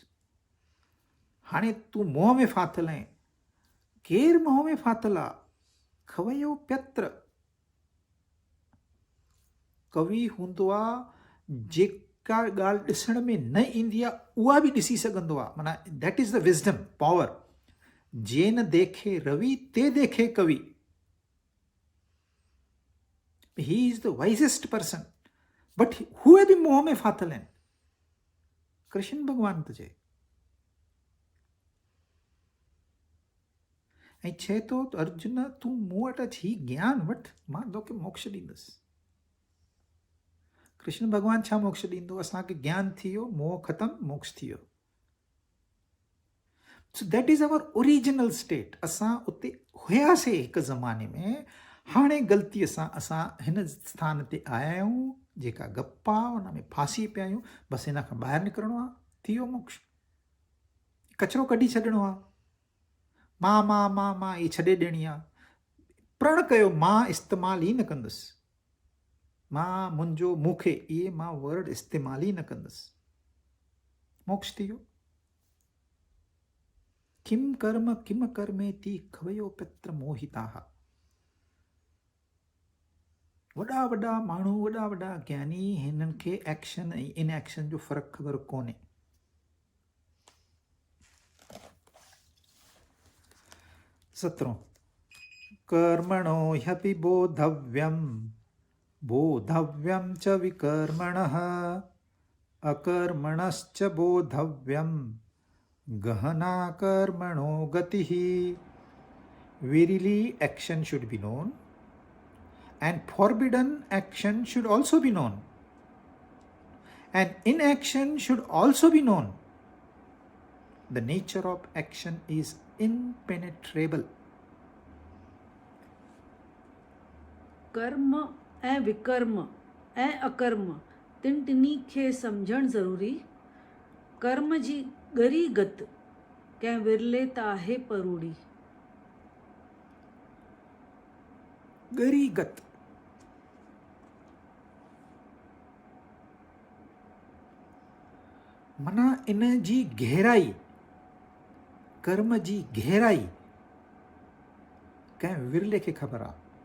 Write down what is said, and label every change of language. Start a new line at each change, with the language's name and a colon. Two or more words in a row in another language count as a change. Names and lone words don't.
Sindhi: हाणे तूं मोह में फाथल आहीं। केरु मोह में फाथल आहे?
Sanskrit: खवयो प्यत्र।
Sindhi: कवि हूंदो आहे जेका ॻाल्हि ॾिसण में न ईंदी आहे उहा बि ॾिसी सघंदो आहे। माना
English: that is the wisdom power.
Sindhi: जे न देखे रवि ते देखे कवि।
English: he is the wisest person, but
Sindhi: उहे बि मोह में फाथल आहिनि। कृष्ण भॻवानु थो चए, ऐं चए थो अर्जुन तूं मूं वटि अची ही ज्ञान वठि, मां तोखे मोक्ष ॾींदुसि। कृष्ण भॻवानु छा मोक्ष ॾींदो? असांखे ज्ञान थी वियो, मोह ख़तमु, मोक्ष थी वियो।
English: so that is our original state.
Sindhi: असां उते हुयासीं हिकु ज़माने में, हाणे ग़लतीअ सां असां हिन स्थान ते आया आहियूं, जेका गप्पा उन में फासी पिया आहियूं। बसि हिन खां ॿाहिरि निकिरणो आहे, थी वियो मोक्ष। कचिरो कढी छॾिणो आहे। मां इहे छॾे ॾियणी आहे। प्रण कयो मां इस्तेमालु ई न कंदुसि, मां मुंहिंजो मूंखे इहे मां वर्ड इस्तेमालु ई न कंदुसि। मोक्ष थी वियो।
Sanskrit: किम कर्मेति खवयो पित्र मोहिताः।
Sindhi: वॾा वॾा माण्हू, वॾा वॾा ज्ञानी, हिननि खे एक्शन ऐं इन एक्शन जो फ़र्क़ु ख़बर कोन्हे।
Sanskrit: 17 कर्मणो ह्यपि बोधव्यं च विकर्मणः अकर्मणश्च बोधव्यं गहना कर्मणो गतिः।
English: Verily action should be known and forbidden action should also be known, and inaction should also be known. The nature of action is impenetrable.
Sindhi: कर्म ऐं विकर्म ऐं अकर्म टिनी खे सम्झणु ज़रूरी। कर्म जी ॻरी गत कंहिं विरले त आहे परूड़ी। ॻरी गत माना इन जी गहराई, कर्म जी गहराई कंहिं विरले खे ख़बर आहे।